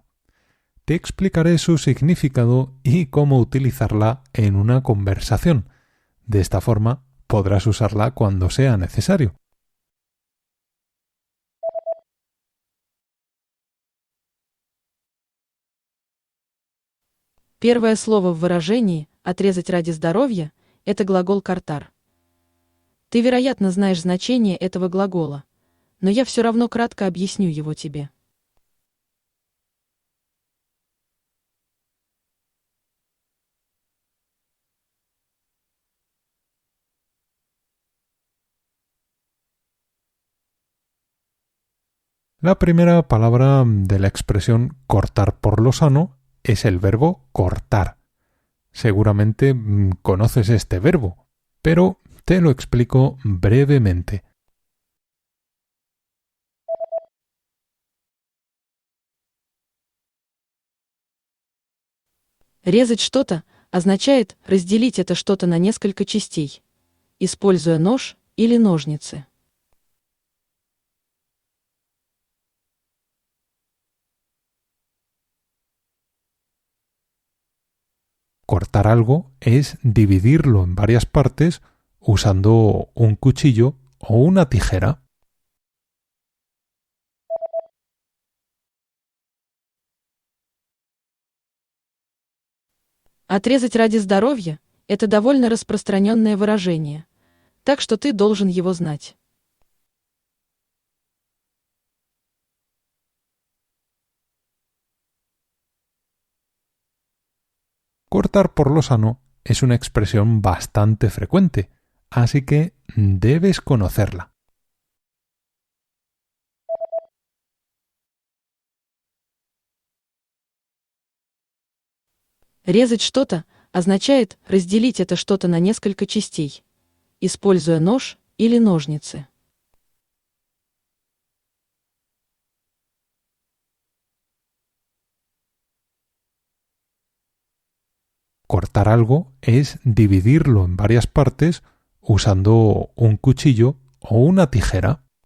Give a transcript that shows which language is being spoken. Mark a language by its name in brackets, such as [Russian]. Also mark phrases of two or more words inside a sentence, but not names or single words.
[Spanish] Te explicaré su significado y cómo utilizarla en una conversación. De esta forma podrás usarla cuando sea necesario. [Russian] Первое слово в выражении «отрезать ради здоровья» – это глагол «cortar». Ты, вероятно, знаешь значение этого глагола, но я все равно кратко объясню его тебе. [Spanish] La primera palabra de la expresión cortar por lo sano es el verbo cortar. Seguramente conoces este verbo, pero te lo explico brevemente. [Russian] Резать что-то означает разделить это что-то на несколько частей, используя нож или ножницы. [Spanish] Cortar algo es dividirlo en varias partes usando un cuchillo o una tijera. [Russian] Отрезать ради здоровья– это довольно распространенное выражение, так что ты должен его знать. [Spanish] Cortar por lo sano es una expresión bastante frecuente, así que debes conocerla. [Russian] Резать что-то означает разделить это что-то на несколько частей, используя нож или ножницы. [Spanish] Cortar algo es dividirlo en varias partes usando un cuchillo o una tijera.